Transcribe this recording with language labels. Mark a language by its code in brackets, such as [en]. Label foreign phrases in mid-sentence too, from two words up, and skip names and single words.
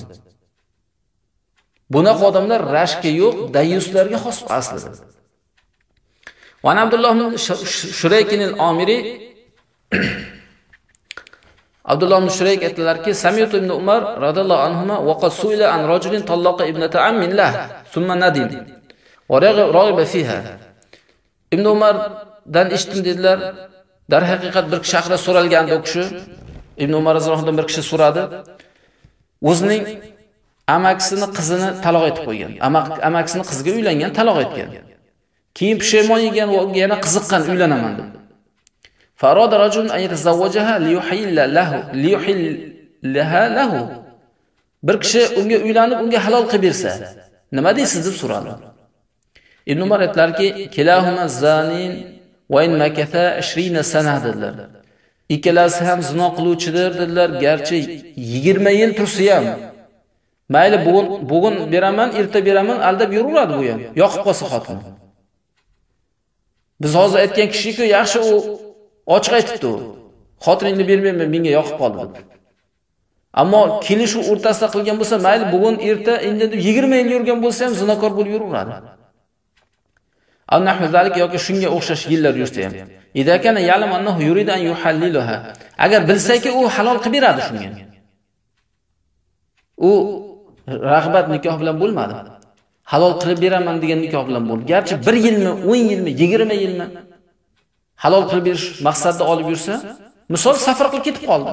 [uz] Bunaqa odamlar rashki yo'q, dayuslarga xos aslida. [ar] وعبد الله بن شريك العامري عبد الله بن شريك aytdilarki, سمعت ابن عمر رضي الله عنهما وقد سئل عن رجل طلق ابنة عم له ثم ندم. ورغب فيها. [uz] Ibn Umardan eshitdim dedilar. Dar haqiqat bir kishi haqida so'ralgandi u kishi. Ibn Umar roziyallohu anhudan bir kishi so'radi. O'zining amakisini qizini taloq etib qo'ygan. Amakisini qizga uylangan, taloq etgan. Keyin pushaymon yegan va yana qiziqqan uylanaman deb. [ar] فأراد رجل أن يتزوجها ليحلها له. [uz] Bir kishi unga uylanib, unga halol qilib bersa, nima deysiz deb so'radi. [ar] Ibn Umar aytlarki, كلاهما زان وإن مكث 20 سنة dedilar. [uz] Ikkalasi ham zino qiluvchidir dedilar, garchi 20 yil tursa ham. Mayli bugun beraman, erta beraman, aldab yuraveradi bu ham. Yoqib qolsa xotin. Biz hozir aytgan kishi-ku, yaxshi u ochiq aytibdi. Xotiningni bermayman, menga yoqib qoldi deb. Ammo kelish u o'rtasida qilgan bo'lsa, mayli bugun erta endi 20 yil yurgan bo'lsa ham zinokor bo'lib yuraveradi. [ar] أنه ذلك [uz] yoki shunga o'xshash yillar yursa ham. [ar] إذا كان يعلم أنه يريد أن يحللها. [uz] Agar bilsaki u halol qilib beradi shunga. U rag'bat nikoh bilan bo'lmadi. Halol qilib beraman degan nikoh bilan bo'ldi. Garchi 1 yilmi, 10 yilmi, 20 yilmi halol qilib berish maqsadida olib yursa, misol safar qilib ketib qoldi.